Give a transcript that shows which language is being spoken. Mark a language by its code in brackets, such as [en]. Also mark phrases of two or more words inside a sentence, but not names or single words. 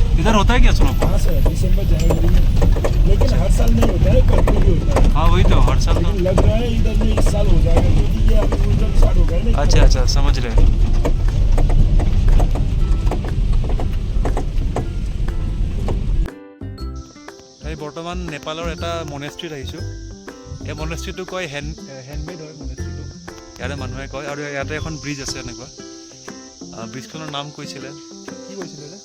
[hi] इधर होता है क्या स्नोफॉल? हाँ सर, दिसंबर जनवरी में, लेकिन हर साल नहीं होता है, कभी भी होता है। हाँ वही तो हर साल तो। लेकिन लग रहा है इधर में इस साल हो जाएगा, क्योंकि ये अभी उधर स्टार्ट हो गया है ना। अच्छा अच्छा समझ रहे हैं। [as] এই বৰ্তমান নেপালৰ এটা মনেষ্ট্ৰীত আহিছোঁ। এই মনেষ্ট্ৰীটো কয় হেণ্ডমেড হয় মনেষ্ট্ৰীটো, ইয়াতে মানুহে কয়। আৰু ইয়াতে এখন ব্ৰিজ আছে এনেকুৱা। ব্ৰিজখনৰ নাম কৈছিলে, কি কৈছিলে ৰে?